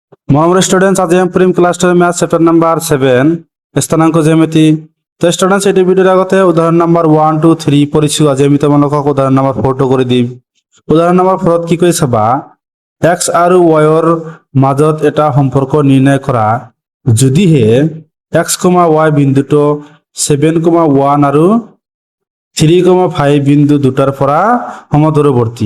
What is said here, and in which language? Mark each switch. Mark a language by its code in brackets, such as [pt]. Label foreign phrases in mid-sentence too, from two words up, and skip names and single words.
[bn] মহামূল্য স্টুডেন্টস, আজ আমি প্রিম [en] class 10 math chapter number 7 [bn] স্থানাঙ্ক জ্যামিতি। তো স্টুডেন্টস, এই ভিডিওর আগতে উদাহরণ নাম্বার 1 2 3 পড়িছো। [as] আজ আমি তোমালোকক উদাহরণ নাম্বার 4 টো কৰি দিম। উদাহৰণ নম্বৰ 4 ত কি কৰি চাবা, x আৰু y ৰ মাজত এটা সম্পৰ্ক নিৰ্ণয় কৰা যদিহে x, y বিন্দুটো 7,1 আৰু 3,5 বিন্দু দুটাৰ পৰা সমদূৰৱৰ্তী।